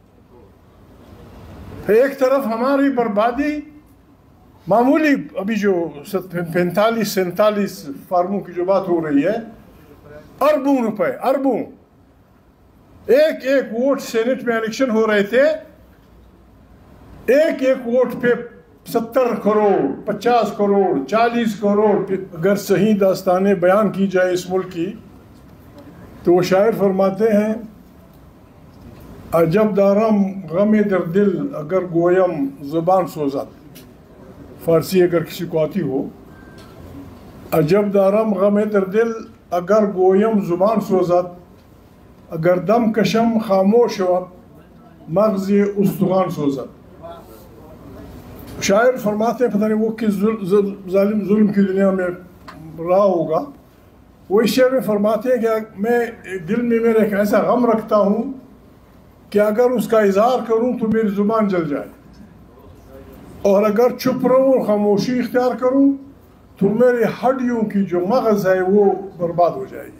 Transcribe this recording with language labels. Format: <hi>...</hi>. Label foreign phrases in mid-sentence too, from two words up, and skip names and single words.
<ur>ایک طرف ہماری بربادی معمولی، ابھی جو 45-47 فارموں کی جو بات ہو رہی ہے، اربوں روپے، اربوں، ایک ووٹ سینٹ میں الیکشن ہو رہے تھے، ایک ووٹ پہ 70 کروڑ، 50 کروڑ، 40 کروڑ۔ اگر صحیح داستانیں بیان کی جائے اس ملک کی تو وہ شاعر فرماتے ہیں،</ur> <fa>عجب دارم غم در دل اگر گویم زبان سوزد۔</fa> <ur>فارسی اگر کسی کو آتی ہو،</ur> <fa>عجب دارم غم در دل اگر گویم زبان سوزد، اگر دم کشم خاموش مغز استخوان سوزد۔</fa> <ur>شاعر فرماتے ہیں، پتہ نہیں وہ کس ظلم کی دنیا میں رہا ہوگا، وہ اس شعر میں فرماتے ہیں کہ میں دل میں میرے ایک ایسا غم رکھتا ہوں کہ اگر اس کا اظہار کروں تو میری زبان جل جائے، اور اگر چپ رہوں اور خاموشی اختیار کروں تو میرے ہڈیوں کی جو مغز ہے وہ برباد ہو جائے گی.</ur>